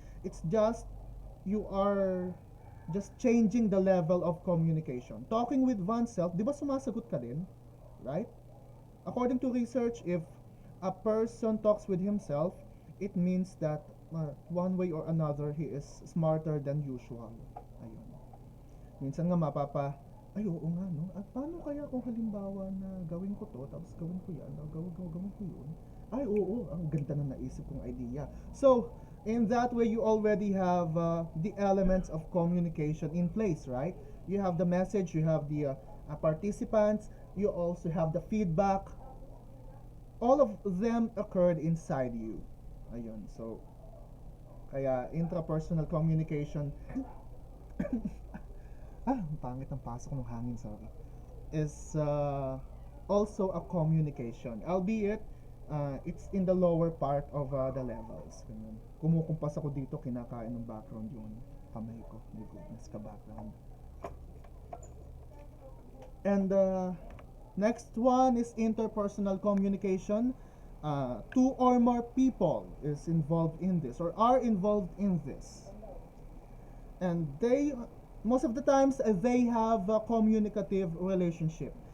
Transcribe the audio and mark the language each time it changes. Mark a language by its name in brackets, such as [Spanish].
[English] It's just, you are just changing the level of communication. Talking with oneself, [Filipino] di ba sumasagot ka din? Right? [English] According to research, if a person talks with himself, it means that one way or another, he is smarter than usual. [Filipino] Ayun. Minsan nga ay oo nga no, at paano kaya kung halimbawa na gawin ko to, tapos gawin ko yan, gawin ko yun, ay oo, ang ganda na naisip kong idea. So, [English] In that way, you already have the elements of communication in place, right? You have the message, you have the participants, you also have the feedback. All of them occurred inside you. [Filipino] Ayun, so, kaya [English] intrapersonal communication, [Filipino] pangit ang pasok ng hangin, [English] sorry, is also a communication, albeit it's in the lower part of the levels. [Filipino] Ganun. Kumukumpas ako dito, kinakain ng background yung kamay ko. [English] My goodness, ka-background. And next one is interpersonal communication. Two or more people is involved in this or are involved in this. And they, most of the times, they have a communicative relationship.